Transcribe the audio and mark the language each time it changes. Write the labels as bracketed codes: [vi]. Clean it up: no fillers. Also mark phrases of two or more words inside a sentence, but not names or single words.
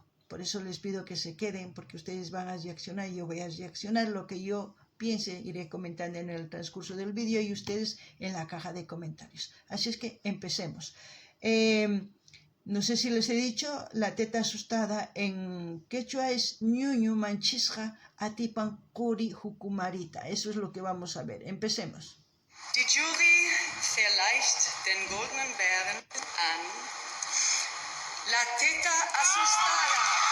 [es] Por eso les pido que se queden porque ustedes van a reaccionar y yo voy a reaccionar lo que yo piense, iré comentando en el transcurso del vídeo y ustedes en la caja de comentarios. Así es que empecemos. No sé si les he dicho, la teta asustada en quechua es [qu] ñuñu manchisqa atipan quri hukumarita. [es] Eso es lo que vamos a ver. Empecemos. [de] Die Jury verleicht den goldenen Bären an La teta asustada.